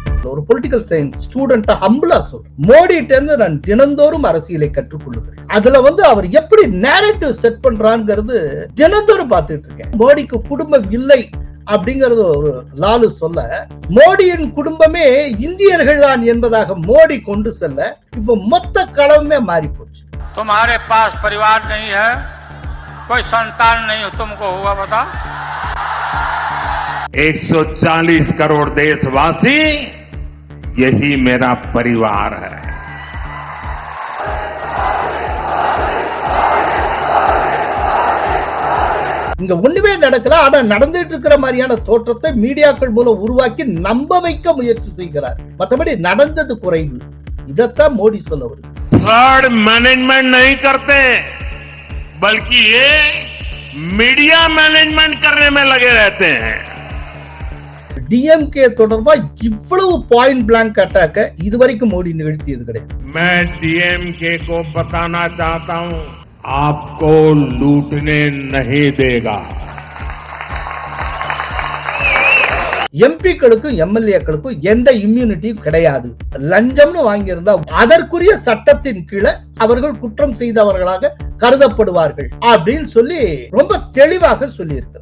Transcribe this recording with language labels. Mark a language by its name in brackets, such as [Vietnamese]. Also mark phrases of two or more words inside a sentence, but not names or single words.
[Tamil] ஒரு [English] political science student [Tamil] ஹம்பிளா சொல்றேன், மோடிட்ட இருந்து நான் தினந்தோறும் அரசியலை கற்றுக்கொள்ளுகிறேன். அதுல அவர் எப்படி [English] narrative set [Tamil] பண்றாங்கிறது தினந்தோறும் பார்த்துட்டு இருக்கேன். மோடிக்கு குடும்பம் இல்லை அப்படிங்கறது ஒரு லாலு சொல்ல, மோடியின் குடும்பமே இந்தியர்கள் தான் என்பதாக மோடி கொண்டு செல்ல இப்ப மொத்த களமே மாறி போச்சு. [Hindi] तुम्हारे पास परिवार नहीं है, कोई संतान नहीं, तुमको हुआ बता? 140 करोड़ देशवासी, यही मेरा परिवार है. [Tamil] இங்க ஒண்ணுமே நடக்கல. ஆனா நடந்துட்டு இருக்கிற மாதிரியான தோற்றத்தை மீடியாக்கள் மூலம் உருவாக்கி நம்ப வைக்க முயற்சி செய்கிறார். மற்றபடி நடந்தது குறைவு. இதத்தான் மோடி சொல்ல வருது. [English] flood management [Hindi] नहीं करते, बल्कि ये [English] media management [Hindi] करने में लगे रहते हैं. [Tamil] டிஎம்கே தொடர்பா இவ்வளவு [English] point blank attack [Tamil] இதுவரைக்கும் மோடி நிகழ்த்தியது கிடையாது. [Hindi] मैं डीएमके को बताना चाहता हूं, आपको लूटने नहीं देगा. [Tamil] எம்பிக்களுக்கும் எம்எல்ஏக்களுக்கும் எந்த இம்யூனிட்டியும் கிடையாது. லஞ்சம்னு வாங்கியிருந்தா அதற்குரிய சட்டத்தின் கீழே அவர்கள் குற்றம் செய்தவர்களாக கருதப்படுவார்கள் அப்படின்னு சொல்லி ரொம்ப தெளிவாக சொல்லி இருக்கிறார்.